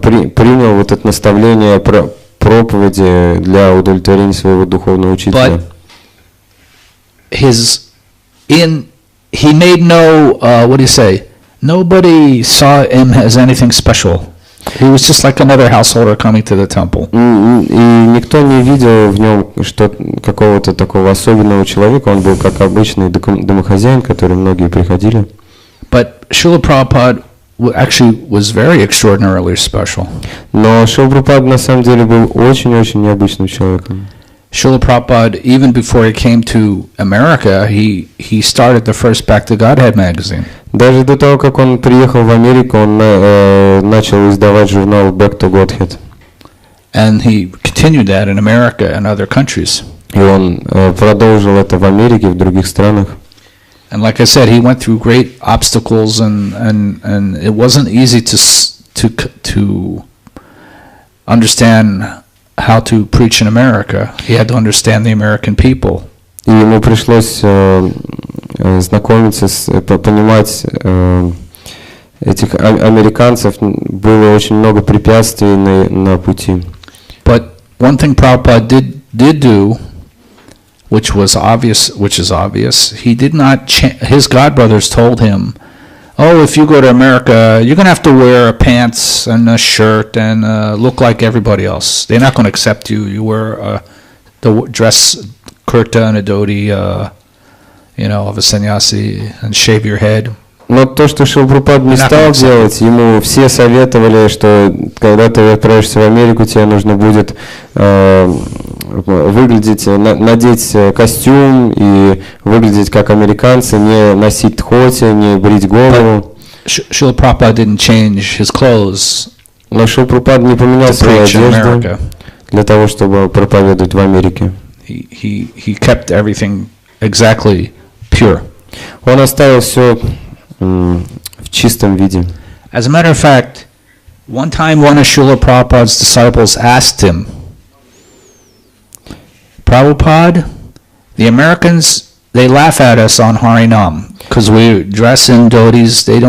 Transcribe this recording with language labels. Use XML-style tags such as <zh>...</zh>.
<ru>принял вот это наставление проповеди для удовлетворения своего духовного учителя.</ru> <en>But he made no, what do you say? Nobody saw him as anything special. He was just like another householder coming to the temple.</en> <ru>И никто не видел в нем какого-то такого особенного человека. Он был как обычный домохозяин, к которому многие приходили.</ru> <en>But Srila Prabhupada actually was very extraordinarily special.</en> <ru>Но Шрила Прабхупада на самом деле был очень-очень необычным человеком.</ru> <en>Srila Prabhupada, even before he came to America, he started the first Back to Godhead magazine.</en> <ru>Даже до того, как он приехал в Америку, он начал издавать журнал Back to Godhead.</ru> <en>And he continued that in America and other countries.</en> <ru>И он продолжил это в Америке и в других странах.</ru> <en>And like I said, he went through great obstacles, and it wasn't easy to understand how to preach in America. He had to understand the American people.</en> <ru>И ему пришлось знакомиться, понимать этих американцев. Было очень много препятствий на пути.</ru> <en>But one thing Prabhupada did do, which is obvious, he did not his godbrothers told him, oh, if you go to America, you're going to have to wear pants and a shirt and look like everybody else. They're not going to accept you. You wear the dress kurta and a dhoti, of a sannyasi, and shave your head.</en> <ru>Но то, что Шрила Прабхупада не стал делать, ему все советовали, что когда ты отправишься в Америку, тебе нужно будет выглядеть, надеть костюм и выглядеть как американцы, не носить тхоти, не брить голову.</ru> <en>Srila Prabhupada didn't change his clothes.</en> <ru>Но Шрила Прабхупада не поменял свою одежду для того, чтобы проповедовать в Америке.</ru> <en>He kept everything exactly pure.</en> <ru>Он оставил все в чистом виде.</ru> <en>As a matter of fact, one time one of Srila Prabhupada's disciples asked him, Prabhupada, the Americans, they laugh at us on Harinam because we dress in dhotis.</en>